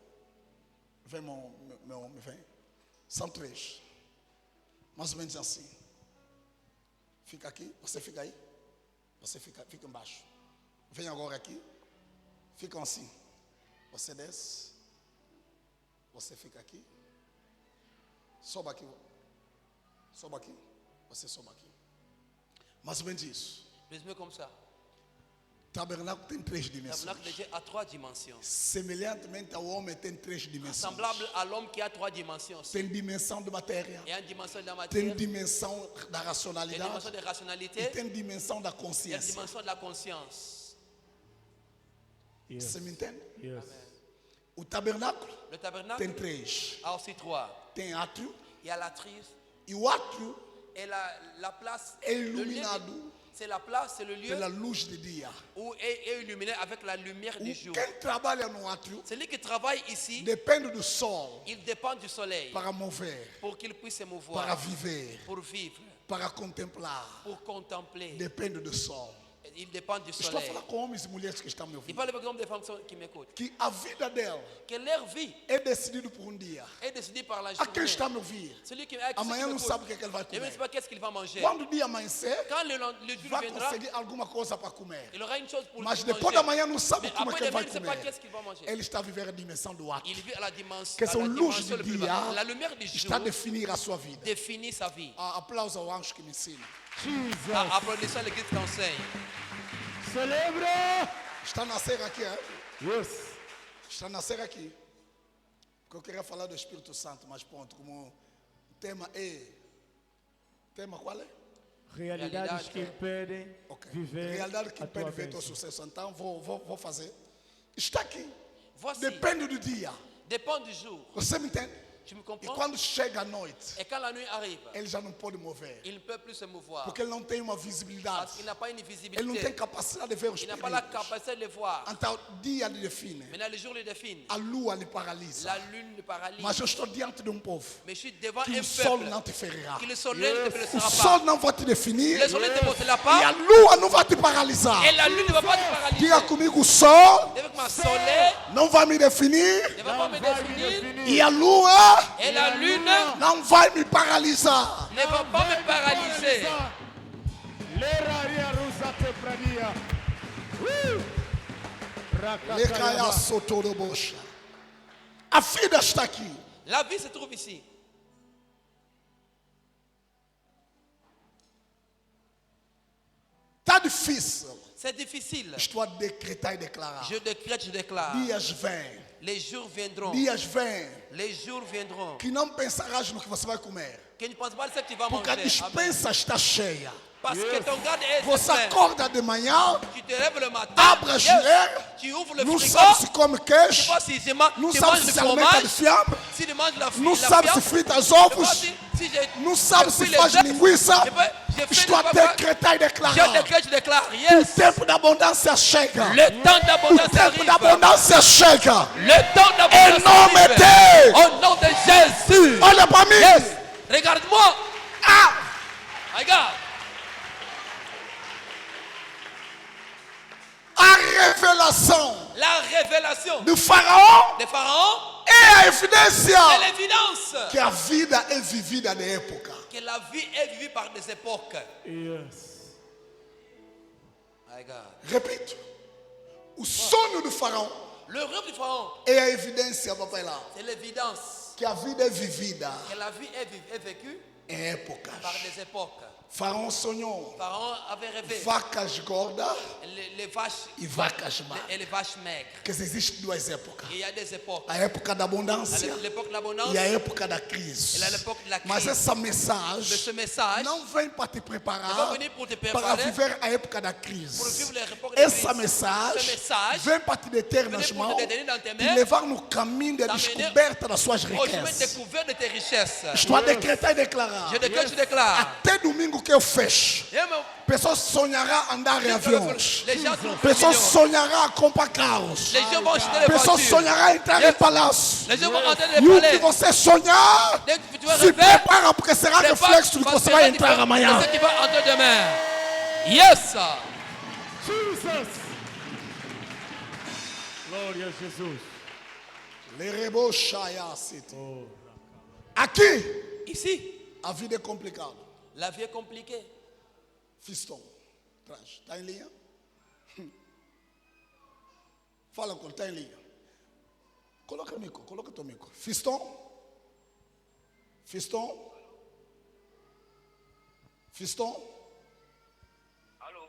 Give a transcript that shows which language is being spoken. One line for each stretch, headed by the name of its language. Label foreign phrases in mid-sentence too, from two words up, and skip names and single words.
Portuguese: Vem, meu homem, vem. São 3. Mais ou menos assim. Fica aqui. Você fica aí. Você fica embaixo. Vem agora aqui. Ficam assim. Você desce. Você fica aqui. Sobe aqui. Sobe aqui. Você sobe aqui. Mais ou menos isso.
French: Résumé comme ça.
Portuguese: Tabernáculo tem 3
French: Le
Portuguese: dimensões.
French: tabernacle de Dieu a 3 dimensions.
Portuguese: Semelhantemente ao homem tem 3 dimensões.
French: Semblable à l'homme qui a 3 dimensions.
Portuguese: Tem dimensão de matéria,
French: Il y a une dimension de la
Portuguese: tem
French: matière,
Portuguese: dimensão da
French: il y a une
Portuguese: racionalidade
French: dimension de
Portuguese: e
French: rationalité,
Portuguese: tem dimensão da
French: il y a une
Portuguese: consciência.
French: dimension de la conscience.
Portuguese: Você me entende?
English: Yes.
Portuguese: O tabernáculo
French: Le tabernacle
Portuguese: tem 3.
French: a aussi 3.
Portuguese: Tem átrio
French: Il y a la trice
Portuguese: e o átrio
French: et la place.
Portuguese: é
French: le lieu-
Portuguese: iluminado
French: C'est la place, c'est le lieu
Portuguese: pela luz de dia.
French: où est illuminé avec la lumière du jour.
Portuguese: Quem trabalha no átrio
French: Celui qui travaille ici,
Portuguese: depende do sol
French: il dépend du soleil
Portuguese: para mover,
French: pour qu'il puisse se
Portuguese: para
French: mouvoir,
Portuguese: viver,
French: pour vivre,
Portuguese: para contemplar.
French: pour contempler.
Portuguese: Depende do sol.
French: Il dépend du
Portuguese: Estou a
French: soleil.
Portuguese: falar com homens e mulheres que estão me
French: Il
Portuguese: ouvindo.
French: parle par exemple des femmes qui m'écoutent.
Portuguese: Que a vida dela
French: Que leur vie
Portuguese: é decidida por dia.
French: est décidée par la
Portuguese: A quem
French: journée.
Portuguese: está a me ouvir?
French: Celui qui
Portuguese: Amanhã não
French: m'écoute,
Portuguese: sabe o que é que ele vai
French: il ne
Portuguese: comer.
French: sait pas qu'est-ce qu'il va manger.
Portuguese: Quando o dia amanhecer,
French: Quand le jour
Portuguese: vai
French: viendra,
Portuguese: conseguir alguma coisa para comer.
French: il aura une chose pour
Portuguese: Mas
French: manger.
Portuguese: depois da manhã não sabe
French: Mais
Portuguese: como é que
French: après
Portuguese: ele vai
French: demain, il ne sait pas
Portuguese: comer.
French: qu'est-ce qu'il va manger.
Portuguese: Ele está a viver a dimensão do ato.
French: Il vit à la dimension,
Portuguese: Que são luz
French: dimension
Portuguese: de
French: le plus
Portuguese: dia
French: bas. La lumière du
Portuguese: está a
French: jour
Portuguese: definir a sua vida.
French: définit sa vie.
Portuguese: Aplauso ao anjo que me ensina. Jesus.
French: Applaudissons l'église qui enseigne.
Portuguese: Celebra. Está a nascer aqui, é?
English: Yes.
Portuguese: Está a nascer aqui. Porque eu queria falar do Espírito Santo, mas pronto, como o tema é... Tema qual é? Realidades que impedem Ok. viver Realidade que a tua impede ver teu bênção. sucesso. Então vou fazer. Está aqui.
French: Voici,
Portuguese: Depende do dia.
French: dépend du jour.
Portuguese: Você me entende?
French: Tu me
Portuguese: E
French: comprends?
Portuguese: quando chega a noite,
French: Et quand la nuit arrive,
Portuguese: ele já não pode mover.
French: il ne peut plus se mouvoir.
Portuguese: Porque ele não tem uma visibilidade.
French: Parce qu'il n'a pas une
Portuguese: Ele não
French: visibilité.
Portuguese: tem capacidade de ver os
French: Il n'a pas la
Portuguese: perigos.
French: capacité de les voir.
Portuguese: Então, o dia lhe define.
French: Maintenant, le jour le définit.
Portuguese: A lua lhe paralisa.
French: La lune le paralyse.
Portuguese: Mas eu estou diante de um povo
French: Mais je suis devant
Portuguese: que
French: un
Portuguese: o sol
French: peuple
Portuguese: não te ferirá.
French: que le soleil ne te
Portuguese: O
French: blessera
Portuguese: sol
French: pas.
Portuguese: não vai te definir.
French: Le soleil ne te montrera
Portuguese: E a
French: pas.
Portuguese: lua não vai te paralisar.
French: Et la lune ne va pas te paralyser.
Portuguese: Diga comigo, o sol
French: Avec ma soleil
Portuguese: não vai me definir.
French: ne va pas me définir.
Portuguese: E a lua
French: Et la lune
Portuguese: não vai me paralisar.
French: ne va pas me paralyser. Leraria rusa te prania. Lecaia sotorobocha.
Portuguese: A vida está aqui.
French: La vie se trouve ici.
Portuguese: Está difícil.
French: C'est difficile.
Portuguese: Estou a decretar e declarar.
French: Je décrète, je déclare.
Portuguese: Dias vêm.
French: Les jours viendront.
Portuguese: Dias vêm.
French: Les jours viendront.
Portuguese: Que não pensarás no que você vai comer.
French: Que ne pense pas de ce que tu vas
Portuguese: Porque a
French: manger. Amen.
Portuguese: dispensa está cheia.
French: Parce que ton garde est
Portuguese: Você
French: plein.
Portuguese: acorda de manhã,
French: Tu te lèves le matin.
Portuguese: abre a geladeira,
French: Tu ouvres le
Portuguese: não
French: frigo.
Portuguese: sabe se come
French: Tu
Portuguese: queijo,
French: vois si tu
Portuguese: não
French: tu
Portuguese: sabe
French: manges
Portuguese: se
French: le
Portuguese: se alimenta
French: fromage.
Portuguese: de fiambre,
French: Si tu manges la
Portuguese: não
French: la
Portuguese: sabe se
French: viande.
Portuguese: frita
French: Tu
Portuguese: ovos,
French: vois si j'ai-
Portuguese: não sabe
French: je
Portuguese: se
French: fouille
Portuguese: faz
French: les œufs.
Portuguese: linguiça.
French: Je fais
Portuguese: Estou a
French: le papa.
Portuguese: decretar e
French: Je
Portuguese: declarar.
French: décrète, je déclare.
Portuguese: O
English: Yes.
Portuguese: tempo da abundância chega.
French: Le temps
Portuguese: O
French: d'abondance
Portuguese: tempo
French: arrive.
Portuguese: da abundância chega.
French: Le temps
Portuguese: Em
French: d'abondance
Portuguese: nome
French: arrive.
Portuguese: de...
French: Au nom de Jésus.
Portuguese: Olha para mim.
French: Regarde-moi.
Portuguese: Ah,
French: Regarde.
Portuguese: a revelação
French: La révélation
Portuguese: do faraó
French: des pharaons
Portuguese: é a evidência
French: est l'évidence
Portuguese: que a vida é vivida de época.
French: que la vie est vivue par des époques.
English: Yes.
French: Regarde.
Portuguese: Repito. O sonho do faraó
French: Le rêve du pharaon,
Portuguese: é a evidência, papai lá,
French: c'est l'évidence
Portuguese: que a vida é vivida
French: que la vie est vécue
Portuguese: em épocas.
French: par des époques.
Portuguese: Faraó sonhou
French: Pharaon avait rêvé
Portuguese: vacas gordas
French: les vaches
Portuguese: e vacas magras.
French: et les vaches maigres.
Portuguese: Porque existem duas épocas.
French: Il y a des époques.
Portuguese: A época da abundância
French: L'époque de l'abondance
Portuguese: e a época da
French: et
Portuguese: crise.
French: l'époque de la
Portuguese: Mas
French: crise.
Portuguese: essa
French: Mais
Portuguese: mensagem
French: ce message
Portuguese: não vem para te
French: ne va
Portuguese: preparar
French: venir pour te
Portuguese: para
French: préparer
Portuguese: viver a época da
French: pour
Portuguese: crise.
French: vivre l'époque de
Portuguese: Essa
French: crise. Ce
Portuguese: mensagem
French: message
Portuguese: vem para te deter nas
French: venir pour
Portuguese: mãos
French: te détenir dans tes
Portuguese: e
French: mains,
Portuguese: levar no caminho da
French: t'amener
Portuguese: descoberta das suas
French: au chemin
Portuguese: riquezas.
French: découvert de tes richesses.
Portuguese: Estou a decretar e declarar.
French: Je déclare, je déclare.
Portuguese: Até domingo que eu fecho,
French: Et même,
Portuguese: pessoas sonharão andar em aviões.
French: les gens sont
Portuguese: Pessoas
French: millions.
Portuguese: sonharão a comprar carros.
French: Les gens vont acheter des
Portuguese: Pessoas
French: voitures.
Portuguese: sonharão entrar em palácio.
French: Les gens vont entrer
Portuguese: E
French: dans
Portuguese: o
French: les
Portuguese: que
French: palais.
Portuguese: você sonhar,
French: Dès que tu vas
Portuguese: se
French: rêver,
Portuguese: prepara porque será
French: prépare,
Portuguese: reflexo do que
French: parce
Portuguese: você
French: que
Portuguese: vai
French: là, tu
Portuguese: entrar
French: vas-
Portuguese: amanhã.
French: c'est ce qui va entrer demain.
English: Yes!
Portuguese: Jesus. Glória a Jesus. Lerebo Shaya City. Aqui,
French: Ici,
Portuguese: a vida é complicada.
French: la vie est compliquée.
Portuguese: Fiston, traz. Está em linha? Fala com ele, está em linha. Coloca o mico, coloca o teu mico. Fiston? Fiston? Fiston? Alô?